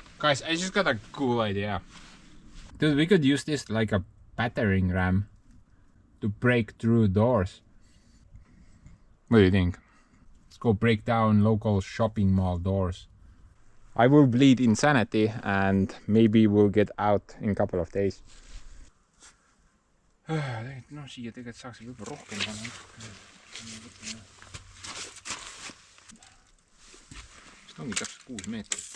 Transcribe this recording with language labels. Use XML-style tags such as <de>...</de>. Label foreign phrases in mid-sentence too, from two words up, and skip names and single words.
<en>Guys, I just got a cool idea. Dude, we could use this like a battering ram to break through doors. What do you think? Let's go break down local shopping mall doors. I will bleed insanity and maybe we'll get out in a couple of days.</en> <et>No siia tegelikult saaks võib-olla rohkem panna. Vist ongi täpselt 6 meetrit.</et>